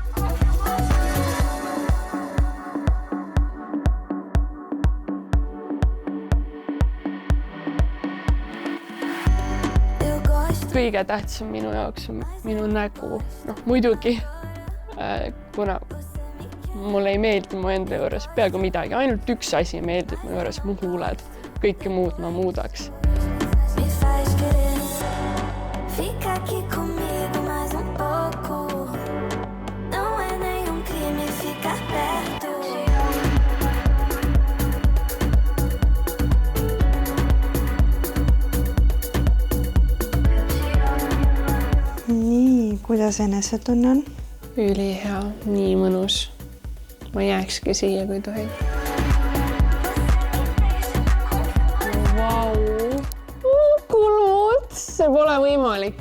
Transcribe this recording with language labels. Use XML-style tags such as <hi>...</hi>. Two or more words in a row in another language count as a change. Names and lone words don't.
<et>Kõige tähtsam minu jaoks on minu nägu. Muidugi, kuna mulle ei meeldi mu enda juures peaaegu midagi, ainult üks asi meeldib mu juures, mu huuled. kõike muud ma muudaks.</et> <pt>Fica aqui comigo mais pouco. Não é nenhum crime ficar perto.</pt> <et>Nii, kuidas enesetunne on? Ülihea, nii mõnus. Ma jääkski siia, kui tohib. Kulud, see pole võimalik.</et>